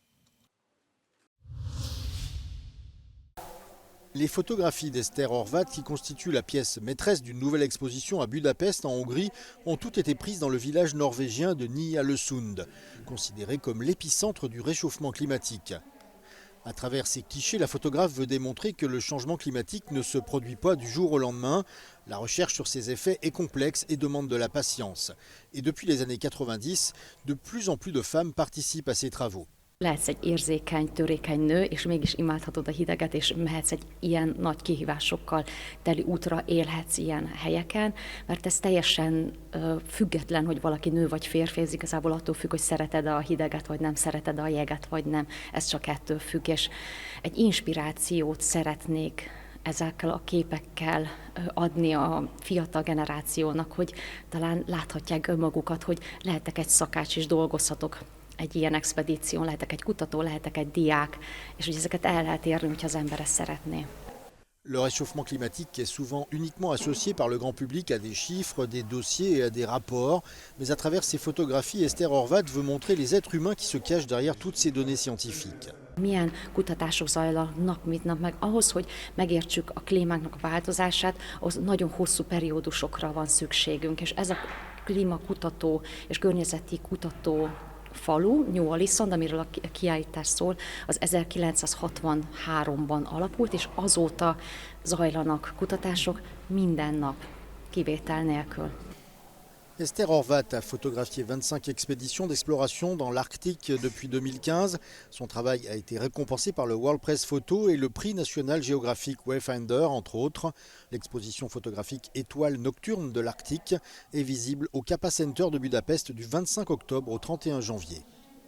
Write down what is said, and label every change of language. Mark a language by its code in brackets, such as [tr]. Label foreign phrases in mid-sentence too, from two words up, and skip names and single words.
[fr] Les photographies d'Ester Horváth, qui constituent la pièce maîtresse d'une nouvelle exposition à Budapest, en Hongrie, ont toutes été prises dans le village norvégien de Ny-Ålesund, considéré comme l'épicentre du réchauffement climatique. À travers ces clichés, la photographe veut démontrer que le changement climatique ne se produit pas du jour au lendemain. La recherche sur ses effets est complexe et demande de la patience. Et depuis les années 90, de plus en plus de femmes participent à ces travaux. [hu] Lehetsz egy érzékeny, törékeny nő, és mégis imádhatod a hideget, és mehetsz egy ilyen nagy kihívásokkal teli útra, élhetsz ilyen helyeken, mert ez teljesen független, hogy valaki nő vagy férfi, ez igazából attól függ, hogy szereted a hideget, vagy nem szereted a jeget, vagy nem. Ez csak ettől függ, és egy inspirációt szeretnék ezekkel a képekkel adni a fiatal generációnak, hogy talán láthatják önmagukat, hogy lehetek egy szakács és dolgozhatok egy ilyen expedíción, lehetek egy kutató, lehetek egy diák, és hogy ezeket el lehet érni, hogyha az ember ezt szeretné. [fr] Le réchauffement climatique est souvent uniquement associé par le grand public à des chiffres, des dossiers et à des rapports. Mais à travers ses photographies, Esther Horváth veut montrer les êtres humains qui se cachent derrière toutes ces données scientifiques. [hu] Milyen kutatások zajlanak nap mint nap, meg ahhoz, hogy megértsük a klímáknak a változását, az nagyon hosszú periódusokra van szükségünk, és ez a klímakutató és környezeti kutató falu, New Allison, amiről a kiállítás szól, az 1963-ban alapult, és azóta zajlanak kutatások minden nap, kivétel nélkül. [fr] Esther Horváth a photographié 25 expéditions d'exploration dans l'Arctique depuis 2015. Son travail a été récompensé par le World Press Photo et le prix national géographique Wayfinder, entre autres. L'exposition photographique Étoiles nocturnes de l'Arctique est visible au Kappa Center de Budapest du 25 octobre au 31 janvier.